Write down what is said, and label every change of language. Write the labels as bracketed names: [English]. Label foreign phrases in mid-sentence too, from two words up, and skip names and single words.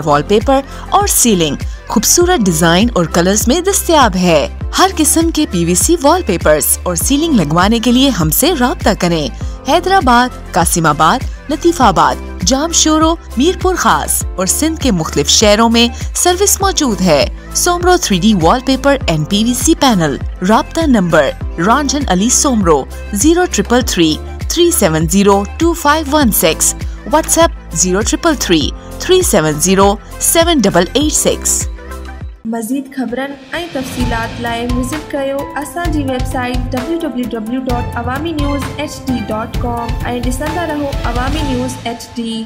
[Urdu] والپیپر اور سیلنگ خوبصورت ڈیزائن اور کلرز میں دستیاب ہے ہر قسم کے PVC والپیپرز اور سیلنگ لگوانے کے لیے ہم سے رابطہ کریں حیدرآباد قاسم آباد لطیف آباد جامشورو میرپورخاص اور سندھ کے مختلف شہروں میں سروس موجود ہے سومرو 3D وال پیپر اینڈ PVC پینل رابطہ نمبر رنجن علی سومرو 0333 370 2516 واٹس ایپ 0333 370 7886 [Sindhi] मज़ीद ख़बरनि ऐं तफ़सीलात लाइ विज़िट कयो असांजी वेबसाइट www.awamiNewsHD.com ऐं ॾिसंदा रहो अवामी न्यूज़ HD।